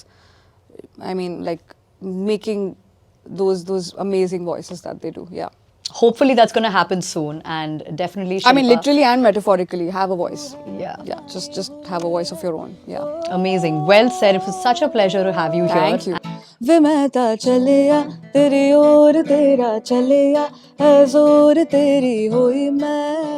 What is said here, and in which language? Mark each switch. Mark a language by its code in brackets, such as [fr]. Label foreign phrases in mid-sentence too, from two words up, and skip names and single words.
[en] I mean, like making those amazing voices that they do. Yeah. Hopefully that's going to happen soon, and definitely. I mean, Shilpa, literally and metaphorically, have a voice. Yeah. Yeah. Just have a voice of your own. Yeah. Amazing. Well said. It was such a pleasure to have you here. Thank you. [pa] ਵੇ ਮੈਂ ਤਾਂ ਚੱਲਿਆ ਤੇਰੀ ਓਰ ਤੇਰਾ ਚੱਲਿਆ ਹੈ ਜ਼ੋਰ ਤੇਰੀ ਹੋਈ ਮੈਂ